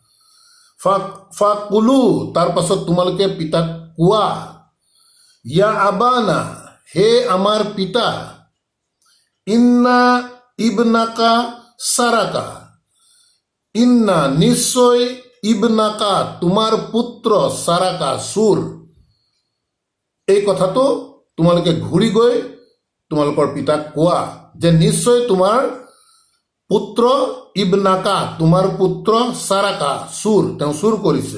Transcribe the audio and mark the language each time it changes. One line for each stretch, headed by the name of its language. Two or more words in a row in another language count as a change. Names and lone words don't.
Assamese: ফাকুলু, তাৰ পাছত তোমালোকে পিতাক কোৱা,
Arabic: يا أبانا,
Assamese: হে আমাৰ পিতা,
Arabic: إن ابنك سرق,
Assamese: ইন্না নিশ্চয়, ইবনাকা তোমাৰ পুত্ৰ, সাৰাকা চুৰ, এই কথাটো তোমালোকে ঘূৰি গৈ তোমালোকৰ পিতাক কোৱা যে নিশ্চয় তোমাৰ পুত্ৰ, ইবনাকা তোমাৰ পুত্ৰ, সাৰাকা চুৰ, তেওঁ চুৰ কৰিছে।